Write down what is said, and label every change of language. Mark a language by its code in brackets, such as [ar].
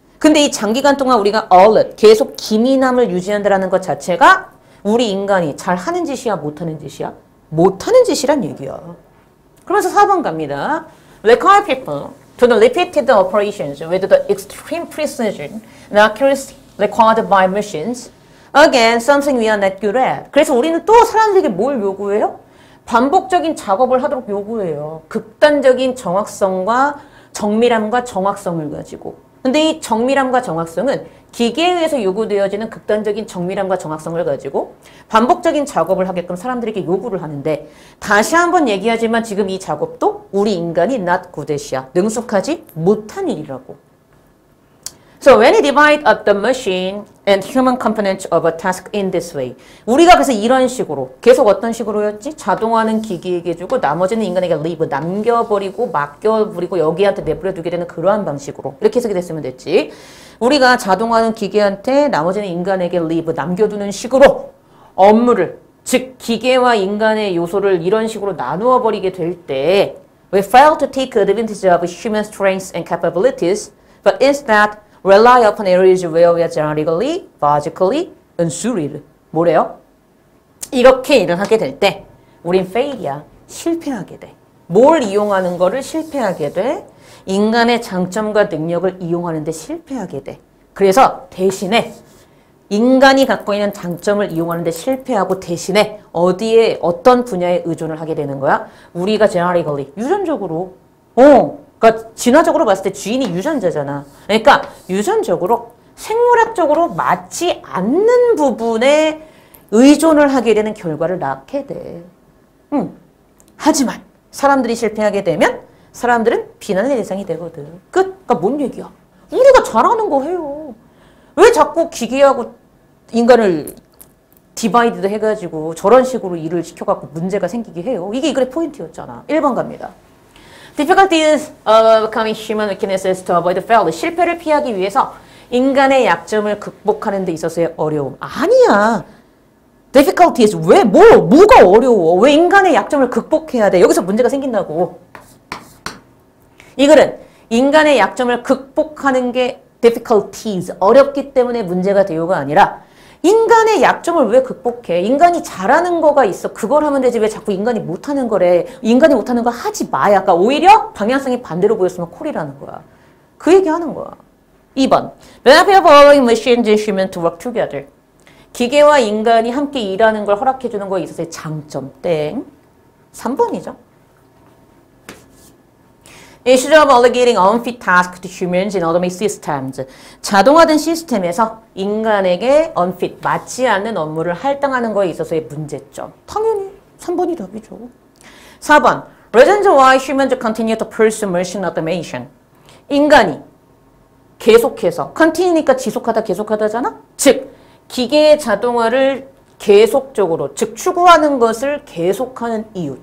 [ko] 근데 이 장기간 동안 우리가 alert, 계속 기민함을 유지한다는 것 자체가 우리 인간이 잘하는 짓이야, 못하는 짓이야? 못하는 짓이란 얘기야. 그러면서 4번 갑니다. [en] Require people to the repeated operations with the extreme precision and accuracy required by machines. Again, something we are not good at. [ko] 그래서 우리는 또 사람들에게 뭘 요구해요? 반복적인 작업을 하도록 요구해요. 극단적인 정확성과 정밀함과 정확성을 가지고. 근데 이 정밀함과 정확성은 기계에 의해서 요구되어지는 극단적인 정밀함과 정확성을 가지고 반복적인 작업을 하게끔 사람들에게 요구를 하는데 다시 한번 얘기하지만 지금 이 작업도 우리 인간이 [en] not good at [ko] 이야. 능숙하지 못한 일이라고. [en] So when we divide up the machine and human components of a task in this way. [ko] 우리가 그래서 이런 식으로 계속 어떤 식으로였지? 자동화는 기계에게 주고 나머지는 인간에게 leave, 남겨버리고 맡겨버리고 여기한테 내버려두게 되는 그러한 방식으로 이렇게 해석이 됐으면 됐지. 우리가 자동화는 기계한테 나머지는 인간에게 leave, 남겨두는 식으로 업무를 즉 기계와 인간의 요소를 이런 식으로 나누어 버리게 될 때 [en] we fail to take advantage of human strengths and capabilities but instead rely upon areas where we are genetically, logically unsuited. [ko] 뭐래요? 이렇게 일을 하게 될 때 우린 fail이야. 실패하게 돼. 뭘 이용하는 거를 실패하게 돼? 인간의 장점과 능력을 이용하는 데 실패하게 돼. 그래서 대신에 인간이 갖고 있는 장점을 이용하는 데 실패하고 대신에 어디에 어떤 분야에 의존을 하게 되는 거야? 우리가 genetically, 유전적으로 그러니까 진화적으로 봤을 때 주인이 유전자잖아. 그러니까 유전적으로 생물학적으로 맞지 않는 부분에 의존을 하게 되는 결과를 낳게 돼. 하지만 사람들이 실패하게 되면 사람들은 비난의 대상이 되거든. 끝. 그러니까 뭔 얘기야? 우리가 잘하는 거 해요. 왜 자꾸 기계하고 인간을 디바이드 해가지고 저런 식으로 일을 시켜갖고 문제가 생기게 해요. 이게 이 글의 포인트였잖아. 1번 갑니다. [en] Difficulties of becoming human weaknesses to avoid failure. [ko] 실패를 피하기 위해서 인간의 약점을 극복하는 데 있어서의 어려움. 아니야. Difficulties. 뭐가 어려워? 왜 인간의 약점을 극복해야 돼? 여기서 문제가 생긴다고. 이 글은 인간의 약점을 극복하는 게 difficulties, 어렵기 때문에 문제가 되요가 아니라 인간의 약점을 왜 극복해? 인간이 잘하는 거가 있어. 그걸 하면 되지. 왜 자꾸 인간이 못하는 거래? 인간이 못하는 거 하지 마. 약간 오히려 방향성이 반대로 보였으면 콜이라는 거야. 그 얘기하는 거야. 2번. [en] When we are following machines and humans to work together. [ko] 기계와 인간이 함께 일하는 걸 허락해 주는 거에 있어서의 장점. 땡. 3번이죠. [en] Issues of allocating unfit tasks to humans in automated systems. [ko] 자동화된 시스템에서 인간에게 unfit, 맞지 않는 업무를 할당하는 거에 있어서의 문제점. 당연히 3번이 답이죠. 4번. [en] Reasons why humans continue to pursue machine automation. [ko] 인간이 계속해서, continue니까 지속하다, 계속하다잖아? 즉, 기계의 자동화를 계속적으로, 즉 추구하는 것을 계속하는 이유.